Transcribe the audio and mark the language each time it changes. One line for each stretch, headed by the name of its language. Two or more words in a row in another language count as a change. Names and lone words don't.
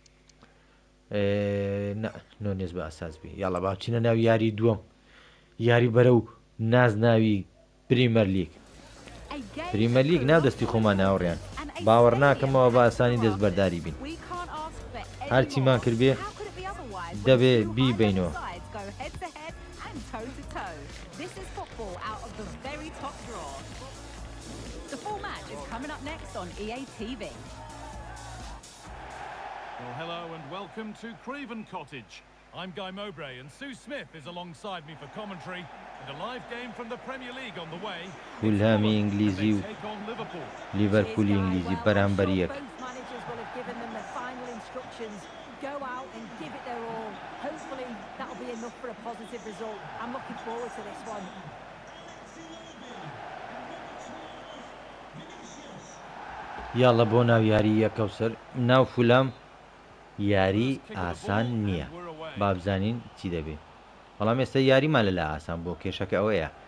Central Kurdish: نۆنێز بە ئاساس بێ یاڵە باچینە ناو یاری دووەم یاری بەرە و ناز ناوی پریمەر لیگ ناو دەستی خۆمان ناوڕێن باوەڕ ناکەمەوە بە ئاسانی دەستبەرداری بین هەرچیمان کردبێ دەبێ بیبینەوە
English: Well, hello and welcome to Craven Cottage. I'm Guy Mowbray and Sue Smith is alongside me for commentary and a live game from the Premier League on the way.
Central Kurdish: فولهامی ئینگلیزی و لیڤەرپولی ئینگلیزی بەرامبەر یەک.
English: Go out and give it their all. Hopefully that'll be enough for a positive result. I'm looking forward to this one.
Central Kurdish: یاڵە بۆ ناو یاری یەکەوسەر ناو فولام یاری ئاسان نییە با بزانین چی دەبێت بەڵام ئێستا یاریمان لەلا ئاسان بۆ کێشەکە ئەوەیە